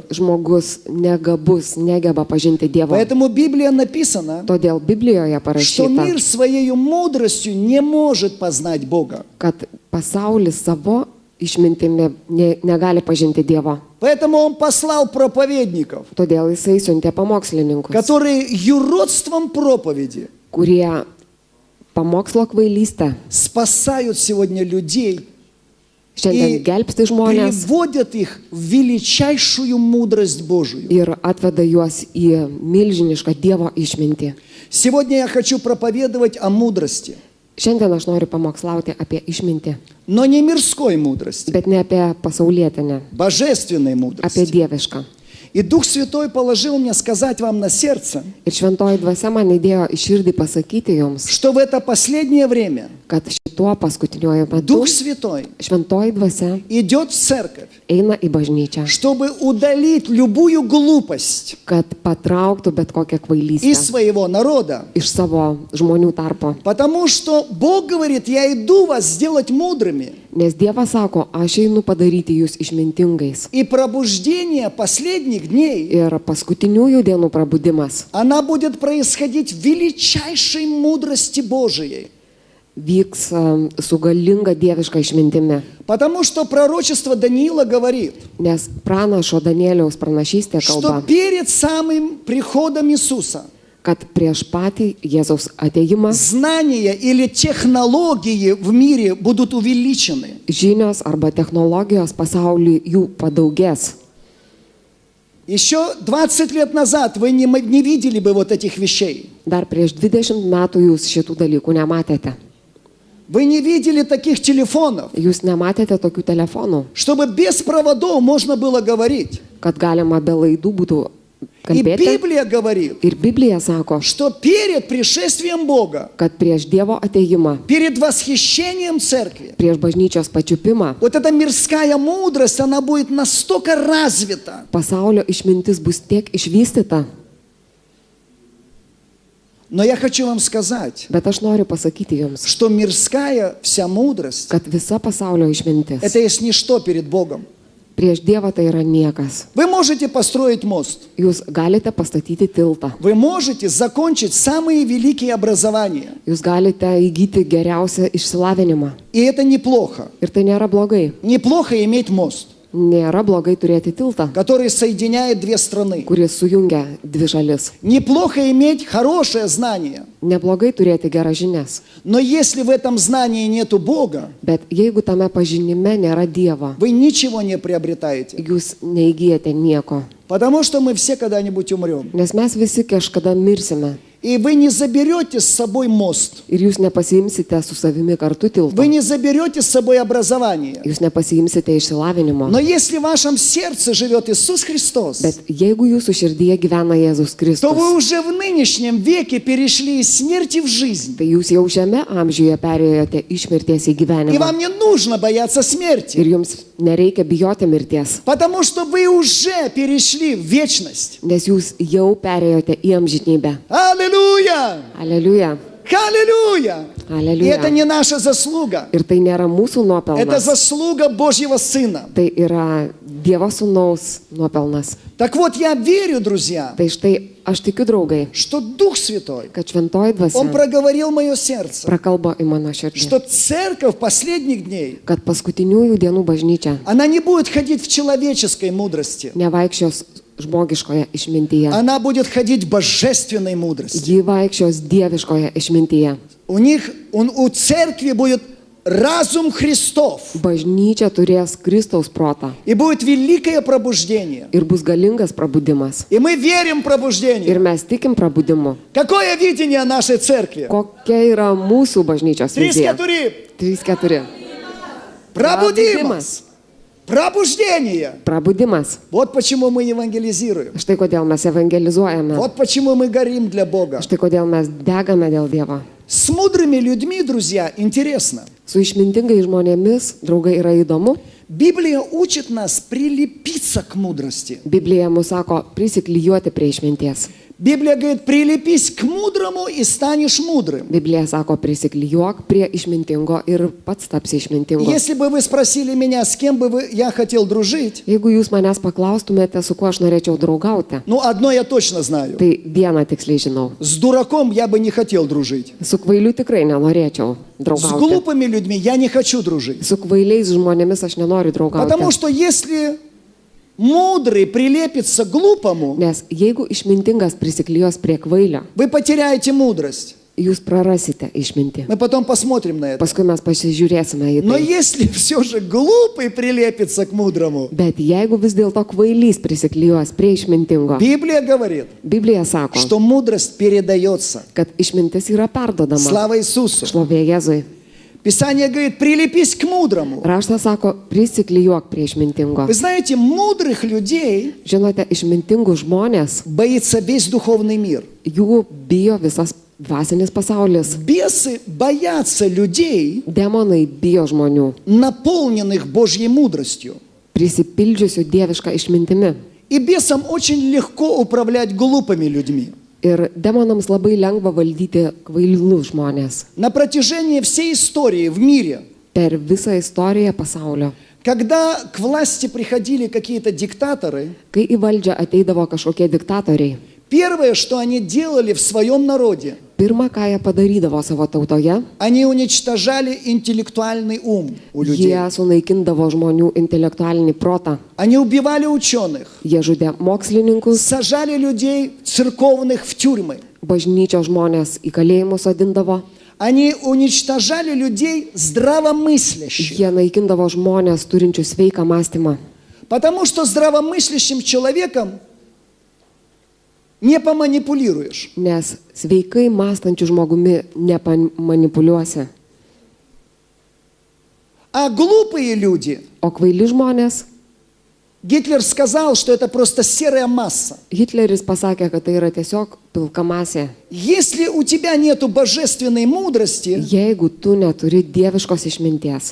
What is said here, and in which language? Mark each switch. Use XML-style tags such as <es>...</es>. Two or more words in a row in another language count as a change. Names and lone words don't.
<lt>žmogus negabus, negeba pažinti Dievo.</lt> <ru>Поэтому Библия написана,</ru> <lt>Todėl Biblijoje</lt> <ru>что</ru> <lt>parašyta,</lt> <ru>мир своей мудростью не может познать Бога.</ru> <lt>kad pasaulis savo išmintimi negali pažinti Dievo.</lt> <ru>Поэтому Он послал проповедников,</ru> <lt>Todėl jisai siuntė pamokslininkus,</lt> <ru>которые юродством проповеди</ru> <lt>kurie pamokslo kvailystę</lt> <ru>спасают сегодня людей</ru> <lt>šiandien</lt> <ru>и</ru> <lt>gelbsti žmonės</lt> <ru>приводят их в величайшую мудрость Божию.</ru> <lt>ir atveda juos į milžinišką Dievo išmintį.</lt> <ru>Сегодня я хочу проповедовать о мудрости,</ru> <lt>Šiandien aš noriu pamokslauti apie išmintį,</lt> <ru>но не мирской мудрости,</ru> <lt>bet ne apie pasaulietinę,</lt> <ru>божественной</ru> <lt>apie</lt> <ru>мудрости.</ru> <lt>dievišką.</lt> <ru>И Дух Святой положил мне сказать вам на сердце,</ru> <lt>Ir šventoji dvasia man įdėjo į širdį pasakyti jums,</lt> <ru>что в это последнее время</ru> <lt>kad šituo paskutiniuoju metu</lt> <ru>Дух Святой</ru> <lt>šventoji dvasia</lt> <ru>идет в церковь,</ru> <lt>eina į bažnyčią,</lt> <ru>чтобы удалить любую глупость</ru> <lt>kad patrauktų bet kokią</lt> <ru>из</ru> <lt>kvailystę</lt> <ru>своего народа.</ru> <lt>iš savo žmonių tarpo.</lt> <ru>Потому что Бог говорит, я иду вас сделать мудрыми.</ru> <lt>Nes Dievas sako, aš einu padaryti jūs išmintingais.</lt> <ru>И пробуждение последних дней,</ru> <lt>Ir paskutiniųjų dienų prabudimas</lt> <ru>она будет происходить в величайшей мудрости Божией.</ru> <lt>vyks su galinga dieviška išmintimi.</lt> <ru>Потому что пророчество Даниила говорит,</ru> <lt>Nes pranašo Danieliaus pranašystė</lt> <ru>что</ru> <lt>kalba,</lt> <ru>перед самым приходом Иисуса</ru> <lt>kad prieš patį Jėzaus ateimą</lt> <ru>знания или технологии в мире будут увеличены.</ru> <lt>žinios arba technologijos pasauliui jų padaugės.</lt> <ru>Еще 20 лет назад вы не видели бы вот этих вещей.</ru> <lt>Dar prieš 20 metų jūs šitų dalykų nematėte.</lt> <ru>Вы не видели таких телефонов,</ru> <lt>Jūs nematėte tokių telefonų,</lt> <ru>чтобы без проводов можно было говорить.</ru> <lt>kad galima be laidų būtų</lt> <ru>И</ru> <lt>kalbėti.</lt> <ru>Библия говорит,</ru> <lt>Ir Biblija sako,</lt> <ru>что перед пришествием Бога,</ru> <lt>kad prieš Dievo ateimą,</lt> <ru>перед восхищением церкви,</ru> <lt>prieš bažnyčios pačiupimą,</lt> <ru>вот эта мирская мудрость, она будет настолько развита,</ru> <lt>pasaulio išmintis bus tiek išvystyta.</lt> <ru>но я хочу вам сказать,</ru> <lt>Bet aš noriu pasakyti jums,</lt> <ru>что мирская вся мудрость,</ru> <lt>kad visa pasaulio išmintis</lt> <ru>это есть ничто перед Богом.</ru> <lt>prieš Dievą tai yra niekas.</lt> <ru>Вы можете построить мост,</ru> <lt>Jūs galite pastatyti tiltą,</lt> <ru>вы можете закончить самые великие образования,</ru> <lt>jūs galite įgyti geriausią išsilavinimą.</lt> <ru>и это неплохо.</ru> <lt>Ir tai nėra blogai.</lt> <ru>Неплохо иметь мост,</ru> <lt>Nėra blogai turėti tiltą,</lt> <ru>который соединяет две страны.</ru> <lt>kuris sujungia dvi šalis.</lt> <ru>Неплохо иметь хорошее знание,</ru> <lt>Neblogai turėti geras žinias.</lt> <ru>но если в этом знании нету Бога,</ru> <lt>Bet jeigu tame pažinime nėra Dievo,</lt> <ru>вы ничего не приобретаете.</ru> <lt>jūs neįgyjate nieko.</lt> <ru>Потому что мы все когда-нибудь умрем.</ru> <lt>Nes mes visi kažkada mirsime.</lt> <ru>И вы не заберете с собой мост.</ru> <lt>Ir jūs nepasiimsite su savimi kartu tiltą.</lt> <ru>Вы не заберете с собой образование.</ru> <lt>Jūs nepasiimsite išsilavinimo.</lt> <ru>Но если в вашем сердце живет Иисус Христос,</ru> <lt>Bet jeigu jūsų širdyje gyvena Jėzus</lt> <ru>то вы</ru> <lt>Kristus,</lt> <ru>уже в нынешнем веке перешли из смерти в жизнь.</ru> <lt>tai jūs jau šiame amžiuje perėjote iš mirties į</lt> <ru>И</ru> <lt>gyvenimą.</lt> <ru>вам не нужно бояться смерти.</ru> <lt>Ir jums nereikia bijoti mirties,</lt> <ru>Потому что вы уже перешли в вечность.</ru> <lt>nes jūs jau perėjote į amžinybę.</lt> <ru>Аллилуйя!</ru> <lt>Aleliuja.</lt> <ru>Аллилуйя! И</ru> <lt>Aleliuja.</lt> <ru>это не наша заслуга.</ru> <lt>Ir tai nėra mūsų</lt> <ru>Это</ru> <lt>nuopelnas.</lt> <ru>заслуга Божьего Сына.</ru> <lt>Tai yra Dievo sūnaus nuopelnas.</lt> <ru>Так вот, я верю, друзья,</ru> <lt>Tai štai aš tikiu, draugai,</lt> <ru>что Дух Святой,</ru> <lt>kad šventoji</lt> <ru>Он</ru> <lt>dvasia</lt> <ru>проговорил мое сердце,</ru> <lt>prakalbo į mano širdį,</lt> <ru>что церковь последних дней,</ru> <lt>kad paskutiniųjų dienų bažnyčia</lt> <ru>она не будет ходить в человеческой мудрости,</ru> <lt>nevaikščios žmogiškoje išmintyje.</lt> <ru>она будет ходить в божественной мудрости.</ru> <lt>Ji vaikščios dieviškoje išmintyje.</lt> <ru>У церкви будет разум Христов,</ru> <lt>Bažnyčia turės Kristaus protą</lt> <ru>и будет великое пробуждение.</ru> <lt>ir bus galingas prabudimas.</lt> <ru>И мы верим в</ru> <lt>Ir</lt> <ru>пробуждение.</ru> <lt>mes tikim prabudimu.</lt> <ru>Какое видение нашей церкви?</ru> <lt>Kokia yra mūsų bažnyčios Трис, vizija? keturi. 3-4.</lt> <ru>Пробудимость. Пробуждение.</ru> <lt>Prabudimas.</lt> <ru>Вот почему мы евангелизируем.</ru> <lt>Štai kodėl mes evangelizuojame.</lt> <ru>Вот почему мы горим для Бога.</ru> <lt>Štai kodėl mes degame dėl Dievo.</lt> <ru>С мудрыми людьми, друзья, интересно.</ru> <lt>Su išmintingai žmonėmis, draugai, yra įdomu.</lt> <ru>Библия учит нас прилепиться к мудрости.</ru> <lt>Biblija mus sako prisiklijuoti prie išminties.</lt> <ru>Библия говорит, прилепись к мудрому и станешь мудрым.</ru> <lt>Biblija sako prisiklijuok prie išmintingo ir pats tapsi išmintingu.</lt> <ru>Если бы вы спросили меня, с кем бы я хотел дружить,</ru> <lt>Jeigu jūs manęs paklaustumėte, su kuo aš norėčiau draugauti,</lt> <ru>ну, одно я точно знаю.</ru> <lt>tai vieną tiksliai žinau.</lt> <ru>С дураком я бы не хотел дружить.</ru> <lt>Su kvailiu tikrai nenorėčiau</lt> <ru>С</ru> <lt>draugauti.</lt> <ru>глупыми людьми я не хочу дружить.</ru> <lt>Su kvailiais žmonėmis aš nenoriu</lt> <ru>Потому</ru> <lt>draugauti.</lt> <ru>что если мудрый прилепится к глупому,</ru> <lt>Nes jeigu išmintingas prisiklijos prie kvailio,</lt> <ru>вы потеряете мудрость.</ru> <lt>jūs prarasite išmintį.</lt> <ru>Мы потом посмотрим на это.</ru> <lt>Paskui mes pasižiūrėsime į</lt> <ru>Но</ru> <lt>tai.</lt> <ru>если все же глупый прилепится к мудрому,</ru> <lt>Bet jeigu vis dėlto kvailys prisiklijos prie išmintingo,</lt> <ru>Библия говорит,</ru> <lt>Biblija sako,</lt> <ru>что mудрость передается.</ru> <lt>kad išmintis yra perdodama.</lt> <ru>Слава Иисусу.</ru> <lt>Šlovė Jėzui.</lt> <ru>Писание говорит, прилепись к мудрому.</ru> <lt>Raštas sako, prisiklijuok prie išmintingo.</lt> <ru>Вы знаете, mудрых людей</ru> <lt>Žinote, išmintingų žmonės,</lt> <ru>боится весь духовный мир.</ru> <lt>jų bijo visas dvasinis pasaulis.</lt> <ru>Бесы боятся людей,</ru> <lt>Demonai bijo žmonių,</lt> <ru>наполненных Божьей мудростью.</ru> <lt>prisipildžiusių dievišką išmintimi.</lt> <ru>И бесам очень легко управлять глупыми людьми.</ru> <lt>Ir demonams labai lengva valdyti kvailus žmonės.</lt> <ru>На протяжении всей истории в мире,</ru> <lt>Per visą istoriją pasaulio.</lt> <ru>когда к власти приходили какие-то диктаторы,</ru> <lt>Kai į valdžią ateidavo kažkokie diktatoriai,</lt> <ru>первое, что они делали в своем народе,</ru> <lt>pirma, ką jie padarydavo savo tautoje,</lt> <ru>они уничтожали интеллектуальный ум у людей.</ru> <lt>jie sunaikindavo žmonių intelektualinį protą.</lt> <ru>Они убивали ученых,</ru> <lt>Jie žudė mokslininkus,</lt> <ru>сажали людей церковных в тюрьмы.</ru> <lt>bažnyčios žmonės į kalėjimus sodindavo,</lt> <ru>Они уничтожали людей здравомыслящих.</ru> <lt>jie naikindavo žmonės turinčius sveiką mąstymą.</lt> <ru>Потому что здравомыслящим человеком не поманипулируешь.</ru> <lt>Nes sveikai mąstančių žmogumi nepamanipuliuosi.</lt> <ru>А глупые люди,</ru> <lt>O kvaili žmonės,</lt> <ru>Гитлер сказал, что это просто серая масса.</ru> <lt>Hitleris pasakė, kad tai yra tiesiog pilka masė.</lt> <ru>Если у тебя нету божественной мудрости,</ru> <lt>Jeigu tu neturi dieviškos išminties,</lt>